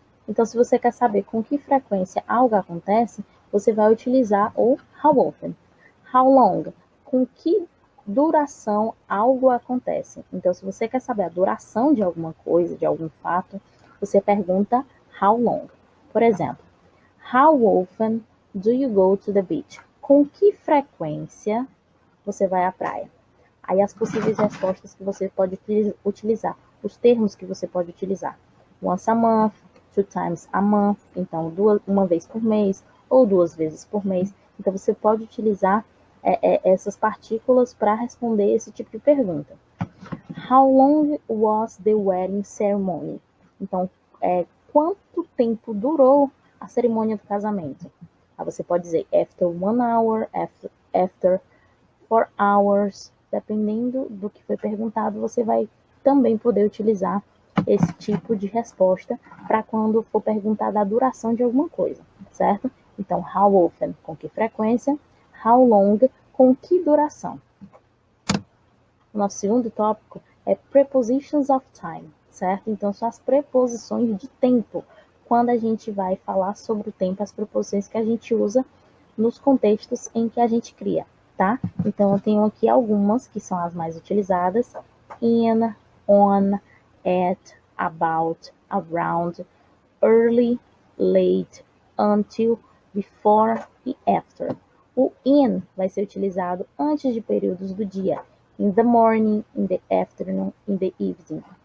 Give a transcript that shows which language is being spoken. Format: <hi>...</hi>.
<pt>Então, se você quer saber com que frequência algo acontece, você vai utilizar o how often. How long, com que duração algo acontece. Então, se você quer saber a duração de alguma coisa, de algum fato, você pergunta how long. Por exemplo,</pt> <en>how often do you go to the beach?</en> <pt>Com que frequência você vai à praia? Aí as possíveis respostas que você pode utilizar, os termos que você pode utilizar.</pt> <en>Once a month, 2 times a month,</en> <pt>então uma vez por mês ou 2 vezes por mês. Então você pode utilizar essas partículas para responder esse tipo de pergunta.</pt> <en>How long was the wedding ceremony?</en> <pt>Então, quanto tempo durou a cerimônia do casamento? Aí você pode dizer</pt> <en>after 1 hour, after 4 hours,</en> <pt>dependendo do que foi perguntado, você vai também poder utilizar esse tipo de resposta para quando for perguntada a duração de alguma coisa, certo? Então, how often, com que frequência, how long, com que duração. O nosso segundo tópico é</pt> <en>prepositions of time,</en> <pt>certo? Então, são as preposições de tempo. Quando a gente vai falar sobre o tempo, as preposições que a gente usa nos contextos em que a gente cria, tá? Então, eu tenho aqui algumas que são as mais utilizadas: in, on, at, about, around, early, late, until, before e after. O in vai ser utilizado antes de períodos do dia.</pt> <en>In the morning, in the afternoon, in the evening.</en>